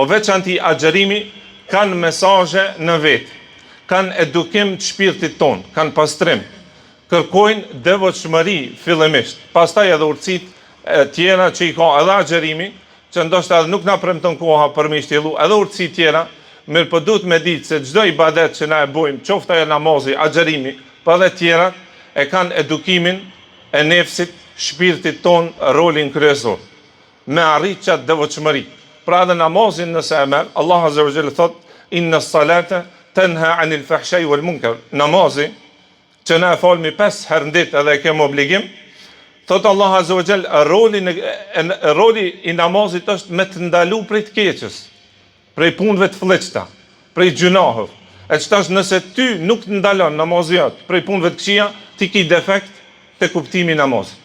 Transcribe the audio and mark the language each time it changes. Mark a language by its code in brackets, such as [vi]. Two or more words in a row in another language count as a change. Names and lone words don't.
[sq] veçanti agjërimi kanë mesazhe në vetë, kanë edukim të shpirtit ton, kanë pastrim, kërkojnë devotshmëri fillimisht, pastaj edhe urtësitë tjera që i ka edhe agjërimi, që ndoshta edhe nuk na premton koha për me shtjellu, edhe urtësi tjera, mirë po duhet me ditë se çdo ibadet që na e bojmë, qoftë ajo namazi, agjërimi, po edhe tjera, e kanë edukimin e nefsit, shpirtit ton, rolin kryesor, me arrit qatë devotshmëri. Pra edhe namazin nëse e merr, [ar] الله عز وجل thot, إن الصلاة تنهى عن الفحشاء والمنكر. [sq] Namazi, që na e falmi 5 herë në ditë edhe e kemi obligim, thot [ar] الله عز وجل, [sq] roli i namazit është me të ndalu prej të keqës, prej punëve të fllëçta, prej gjunahëve. E çtash nëse ty nuk të ndalon namazi jot prej punëve të këqija, ti ke defekt te kuptimi i namazit.